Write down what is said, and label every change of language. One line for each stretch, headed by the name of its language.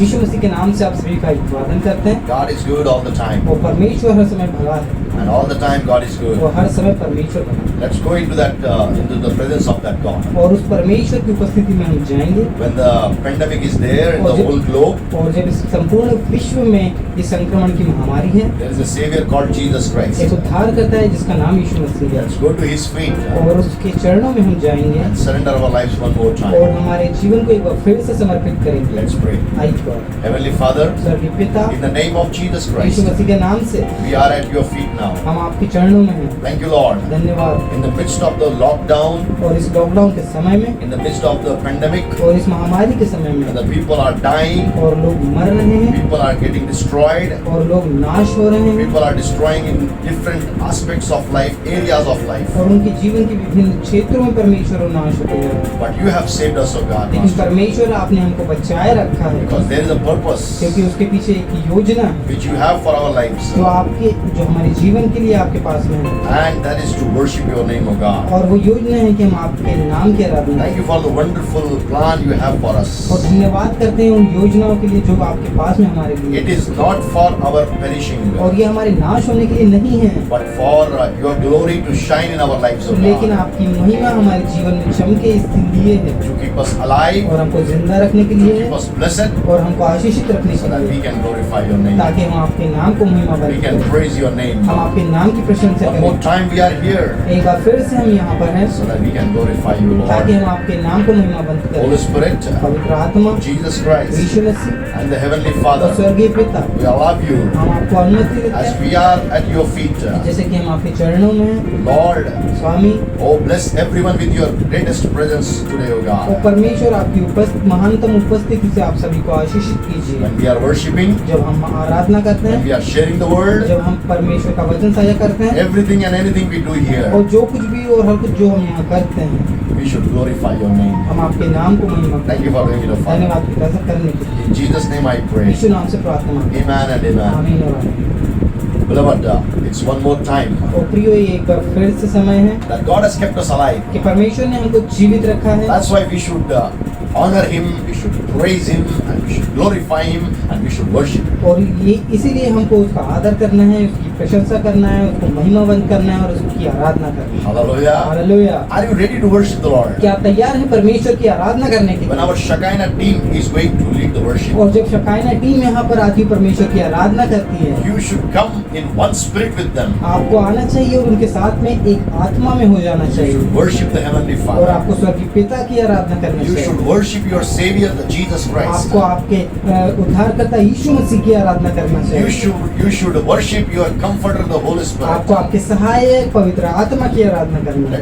Hindi: यीशु मसीह के नाम से आप सभी का अभिवादन करते हैं।
English: God is good all the time.
Hindi: और परमेश्वर हर समय भला है
English: And all the time God is
Hindi: और
English: good.
Hindi: हर समय परमेश्वर भला है।
English: Let's go into the presence of that God.
Hindi: और उस परमेश्वर की उपस्थिति में हम जाएंगे।
English: When the pandemic is there in the whole globe,
Hindi: और जब इस संपूर्ण विश्व में ये संक्रमण की महामारी है,
English: there is a Savior called Jesus Christ.
Hindi: एक उद्धार करता है जिसका नाम यीशु मसीह है।
English: Let's go to His feet
Hindi: और उसके चरणों में हम जाएंगे
English: and surrender our lives one more
Hindi: और
English: time.
Hindi: हमारे जीवन को एक बार फिर से समर्पित करेंगे।
English: Let's pray.
Hindi: आइए
English: Heavenly Father,
Hindi: स्वर्गीय पिता,
English: in the name of Jesus
Hindi: Yeshu
English: Christ,
Hindi: मसीह के नाम से
English: we are at your feet now.
Hindi: हम आपके चरणों में हैं।
English: Thank you, Lord.
Hindi: धन्यवाद।
English: In the midst of the lockdown,
Hindi: और इस लॉकडाउन के समय में
English: in the midst of the pandemic,
Hindi: और इस महामारी के समय
English: when
Hindi: में
English: the people are dying,
Hindi: और लोग मर रहे हैं
English: people are getting destroyed,
Hindi: और लोग नाश हो रहे हैं
English: people are destroying in different aspects of life, areas of life.
Hindi: और उनके जीवन के विभिन्न क्षेत्रों में परमेश्वर और नाश होते हैं।
English: But you have saved us, O God,
Hindi: लेकिन
English: Master,
Hindi: परमेश्वर आपने हमको बचाए रखा है
English: because there is a purpose
Hindi: क्योंकि उसके पीछे एक योजना है
English: which you have for our lives,
Hindi: जो हमारे जीवन के लिए आपके पास में है
English: and that is to worship your name, O God.
Hindi: और वो योजना है कि हम आपके नाम की आराधना
English: Thank
Hindi: करें।
English: you for the wonderful plan you have for us.
Hindi: और धन्यवाद करते हैं उन योजनाओं के लिए जो आपके पास में हमारे लिए
English: It is not for our perishing,
Hindi: और ये हमारे नाश होने के लिए नहीं है,
English: but for your glory to shine in our lives, O
Hindi: लेकिन
English: God,
Hindi: आपकी महिमा हमारे जीवन में चमके इसलिए है
English: to keep us alive,
Hindi: और हमको जिंदा रखने के
English: to
Hindi: लिए
English: keep
Hindi: है
English: us blessed,
Hindi: और हमको आशीषित रखने
English: so
Hindi: के
English: that
Hindi: लिए
English: we can glorify your name.
Hindi: ताकि हम आपके नाम को महिमा
English: We
Hindi: बना
English: can praise your name.
Hindi: हम आपके नाम की प्रशंसा
English: One more
Hindi: करें।
English: time we are here,
Hindi: एक बार फिर से हम यहाँ पर हैं
English: so that we can glorify you,
Hindi: ताकि
English: Lord.
Hindi: हम आपके नाम को महिमा बंद
English: Holy
Hindi: करें।
English: Spirit,
Hindi: पवित्र आत्मा,
English: Jesus Christ,
Hindi: Yeshu Masih
English: and the Heavenly
Hindi: और
English: Father,
Hindi: स्वर्गीय पिता,
English: we love you
Hindi: हम आपको अनुमति देते
English: as
Hindi: हैं
English: we are at your feet.
Hindi: जैसे कि हम आपके चरणों में हैं।
English: Lord,
Hindi: Swami
English: oh bless everyone with your greatest presence today, O
Hindi: और
English: God.
Hindi: परमेश्वर आपकी महानतम उपस्थिति से आप सभी को आशीषित कीजिए।
English: When we are worshiping,
Hindi: जब हम आराधना करते
English: when
Hindi: हैं,
English: we are sharing the word,
Hindi: जब हम परमेश्वर का वचन साझा करते हैं
English: everything and anything we do
Hindi: और
English: here,
Hindi: जो कुछ भी और हर कुछ जो हम यहाँ करते हैं,
English: we should glorify your name.
Hindi: हम आपके नाम को महिमा
English: Thank you for doing it, O Father.
Hindi: धन्यवाद पिता सब करने के लिए।
English: In Jesus' name I pray.
Hindi: यीशु नाम से प्रार्थना मांगते हैं।
English: Amen and amen.
Hindi: आमीन और आमीन।
English: Beloved, it's one more time
Hindi: और प्रियो, ये एक बार फिर से समय है
English: that God has kept us alive.
Hindi: कि परमेश्वर ने हमको जीवित रखा है
English: That's why we should honor Him, we should praise Him, and we should glorify Him, and we should worship Him.
Hindi: और ये इसीलिए हमको उसका आदर करना है, उसकी प्रशंसा करना है, उसको महिमावंत करना है और उसकी आराधना करनी है।
English: Hallelujah.
Hindi: Hallelujah.
English: Are you ready to worship the Lord?
Hindi: क्या आप तैयार हैं परमेश्वर की आराधना करने के
English: When
Hindi: लिए?
English: our Shekinah team is going to lead the worship,
Hindi: और जब शकायना टीम यहाँ पर आती है परमेश्वर की आराधना करती है,
English: you should come in one spirit with them.
Hindi: आपको आना चाहिए और उनके साथ में एक आत्मा में हो जाना
English: You
Hindi: चाहिए
English: should worship the Heavenly
Hindi: और
English: Father.
Hindi: आपको स्वर्गीय पिता की आराधना करना
English: You should
Hindi: चाहिए।
English: worship your Savior, the Jesus Christ.
Hindi: आपको आपके उद्धारकर्ता यीशु मसीह की आराधना करना
English: You
Hindi: चाहिए।
English: should worship your Comforter, the Holy Spirit.
Hindi: आपको आपके सहायक पवित्र आत्मा की आराधना करनी है।